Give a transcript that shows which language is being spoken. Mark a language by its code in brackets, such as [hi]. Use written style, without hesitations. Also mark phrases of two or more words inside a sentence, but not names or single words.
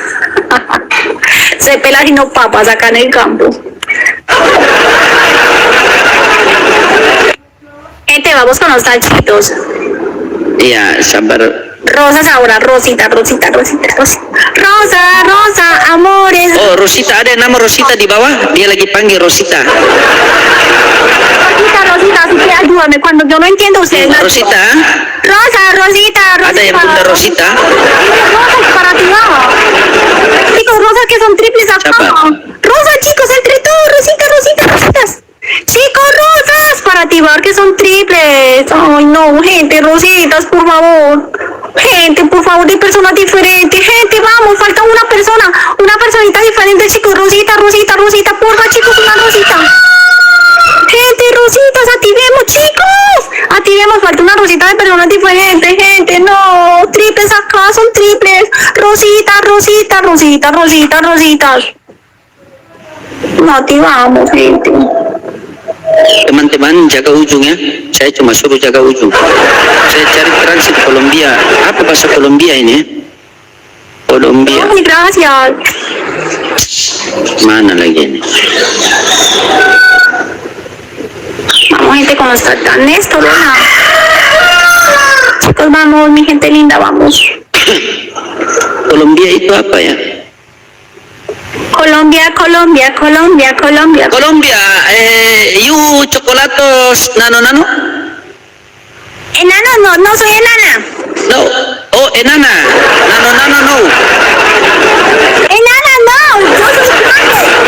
[es] Se pela sino papas acá en el campo. Gente, vamos con los tachitos. [id] Ya, sabar. [es] Rosas ahora, Rosita. Rosa, amores. Oh, Rosita, [id] ada nama Rosita di bawah. Dia lagi panggil Rosita. [es] Rosita, así que ayúdame. Cuando yo no entiendo, ustedes me ayudan. Rosita. Rosita. [id] Ada yang bunda Rosita. [es] Rosas para ti, baja. Chicos, rosas que son triples acá. Rosas, chicos, entre todos. Rositas. Chicos, rosas para ti, baja, que son triples. Ay, no, gente, rositas, por favor. Gente, por favor, de personas diferentes. Gente, vamos, falta una personita diferente, chicos. Rosita, porfa, chicos, una rosita. Gente, rositas, activemos, chicos. Falta una rosita de personas diferentes, gente. No, triples acá, son triples. Rositas. No, activamos, gente. [id] Teman-teman, jaga ujung ya. Saya cuma suruh jaga ujung. Saya cari transit Colombia. Apa bahasa Colombia ini? Colombia. [es] Ay, gracias. [id] Mana lagi ini? [es] Vamos, gente, ¿cómo está tan esto? ¿Verdad? Chicos, vamos, mi gente linda, vamos. [id] Colombia itu apa ya? Colombia. Colombia, you chocolatos nano. [es] Enano, no soy enana. No. Oh, enana. No. Enana, no. Yo soy grande.